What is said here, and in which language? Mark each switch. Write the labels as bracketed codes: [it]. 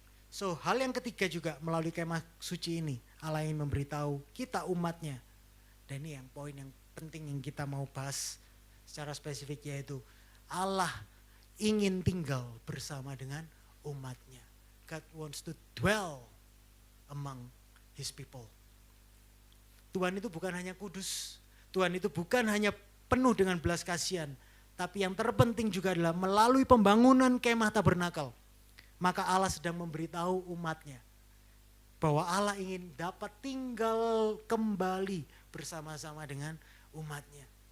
[id] So, hal yang ketiga juga melalui kemah suci ini, Allah ingin memberitahu kita umatnya. Dan ini yang poin yang penting yang kita mau bahas secara spesifik, yaitu Allah ingin tinggal bersama dengan umatnya. [en] God wants to dwell among his people. [id] Tuhan itu bukan hanya kudus, Tuhan itu bukan hanya penuh dengan belas kasihan, tapi yang terpenting juga adalah melalui pembangunan kemah tabernakel, maka Allah sedang memberitahu umatnya bahwa Allah ingin dapat tinggal kembali bersama-sama dengan umatnya.